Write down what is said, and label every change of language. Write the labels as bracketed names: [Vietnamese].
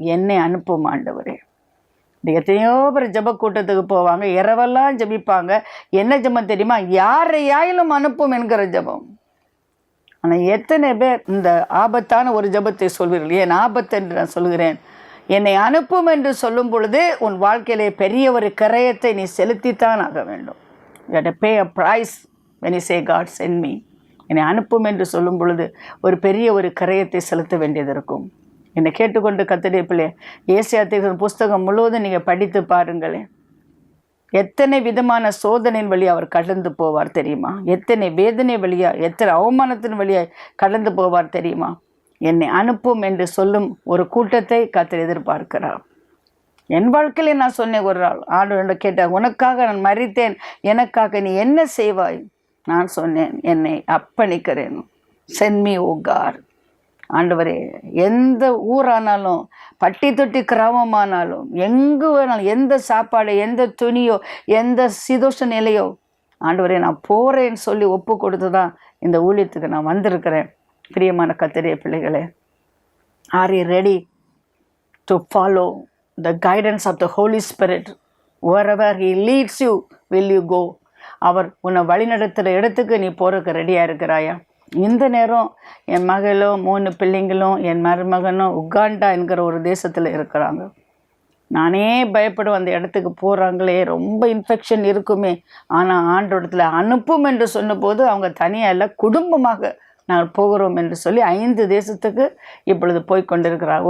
[Tamil] என்னை அனுப்பும் ஆண்டவரே. எத்தனையோ பேர் ஜப கூட்டத்துக்கு போவாங்க, இரவெல்லாம் ஜபிப்பாங்க. என்ன ஜபம் தெரியுமா? யாரையாயிலும் அனுப்பும் என்கிற ஜபம். ஆனால் எத்தனை பேர் இந்த ஆபத்தான ஒரு ஜபத்தை சொல்வீர்கள்? ஏன் ஆபத்து என்று நான் சொல்கிறேன். என்னை அனுப்பும் என்று சொல்லும் பொழுது உன் வாழ்க்கையிலே பெரிய ஒரு கிரயத்தை நீ செலுத்தித்தான் ஆக வேண்டும். [English] You have to pay a price when you say God send me. [Tamil] என்னை அனுப்பும் என்று சொல்லும் பொழுது ஒரு பெரிய ஒரு கிரயத்தை செலுத்த வேண்டியது இருக்கும். என்னை கேட்டுக்கொண்டு கர்த்தருடைய பிள்ளையே, ஏசாயா தீர்க்கதரிசன புஸ்தகம் முழுவதும் நீங்கள் படித்து பாருங்களேன். எத்தனை விதமான சோதனையின் வழியாக அவர் கடந்து போவார் தெரியுமா? எத்தனை வேதனை வழியாக, எத்தனை அவமானத்தின் வழியாக கடந்து போவார் தெரியுமா? என்னை அனுப்பும் என்று சொல்லும் ஒரு கூட்டத்தை கர்த்தர் எதிர்பார்க்கிறார். என் வாழ்க்கையிலே நான் சொன்னேன், ஒரு நாள் ஆண்டவரிடம் கேட்டார், உனக்காக நான் மரித்தேன், எனக்காக நீ என்ன செய்வாய்? நான் சொன்னேன், என்னை அர்ப்பணிக்கிறேன். [English] Send me O God. [Tamil] ஆண்டவரே, எந்த ஊரானாலும், பட்டி தொட்டி கிராமமானாலும், எங்கு வேணாலும், எந்த சாப்பாடு, எந்த துணியோ, எந்த சீதோஷ நிலையோ, ஆண்டவரே நான் போகிறேன்னு சொல்லி ஒப்பு கொடுத்து தான் இந்த ஊழியத்துக்கு நான் வந்திருக்கிறேன். பிரியமான கர்த்தருடைய பிள்ளைகளே, [English] Are you ready to follow the guidance of the Holy Spirit? Wherever He leads you, will you go? [Tamil] அவர் உன்னை வழிநடத்துகிற இடத்துக்கு நீ போகிறதுக்கு ரெடியாக இருக்கிறாயா? இந்த நேரம் என் மகளும் 3 பிள்ளைங்களும் என் மருமகனும் உகாண்டா என்கிற ஒரு தேசத்தில் இருக்கிறாங்க. நானே பயப்படுவேன், அந்த இடத்துக்கு போகிறாங்களே, ரொம்ப இன்ஃபெக்ஷன் இருக்குமே. ஆனால் ஆண்டவரிடத்தில் அனுப்பும் என்று சொன்னபோது அவங்க தனியாக இல்லை, குடும்பமாக நாங்கள் போகிறோம் என்று சொல்லி 5 தேசத்துக்கு இப்பொழுது போய்கொண்டிருக்கிறார்.